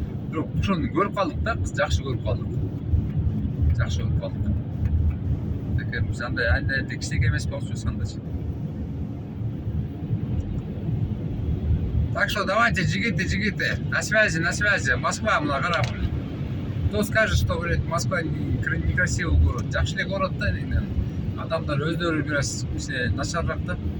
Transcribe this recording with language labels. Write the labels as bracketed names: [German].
[Kyrgyz] Бирок ошону көрүп калдык да, биз жакшы көрүп калдык. Жакшы көрүп калдык. Деке биз андай кичинекей эмес болчу андачы. [Russian] Так что давайте, жигиты, на связи, Москва, [Kyrgyz] мына карап. [Russian] Кто скажет, что, говорит, Москва некрасивый город. [Kyrgyz] Жакшы эле город да, адамдар өздөрү бир аз начарыраак да.